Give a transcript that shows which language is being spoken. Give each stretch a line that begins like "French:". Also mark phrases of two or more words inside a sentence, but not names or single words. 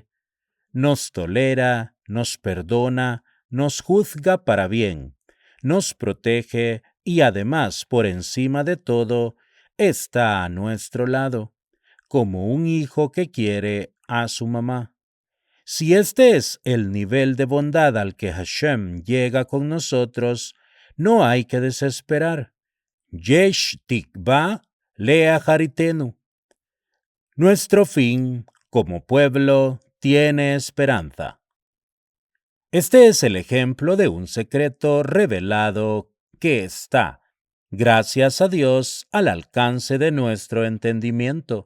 Spanish: Nos tolera, nos perdona, nos juzga para bien, nos protege y además, por encima de todo, está a nuestro lado, como un hijo que quiere a su mamá. Si este es el nivel de bondad al que Hashem llega con nosotros, no hay que desesperar.
Hebrew: Yesh tikva leaharitenu.
Spanish: Nuestro fin, como pueblo, tiene esperanza. Este es el ejemplo de un secreto revelado que está, gracias a Dios, al alcance de nuestro entendimiento.